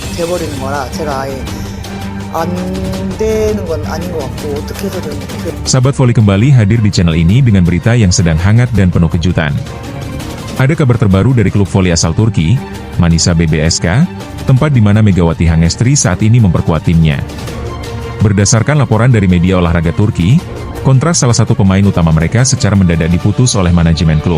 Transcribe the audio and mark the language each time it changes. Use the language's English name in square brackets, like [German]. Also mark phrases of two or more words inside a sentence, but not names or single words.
[Korean] 돼버리는 거라 제가 아예 안 되는 건 아닌 것 같고 어떻게 해서든 [Indonesian] Sahabat voli kembali hadir di channel ini dengan berita yang sedang hangat dan penuh kejutan. Ada kabar terbaru dari klub voli asal Turki, Manisa BBSK, tempat di mana Megawati Hangestri saat ini memperkuat timnya. Berdasarkan laporan dari media olahraga Turki, kontrak salah satu pemain utama mereka secara mendadak diputus oleh manajemen klub.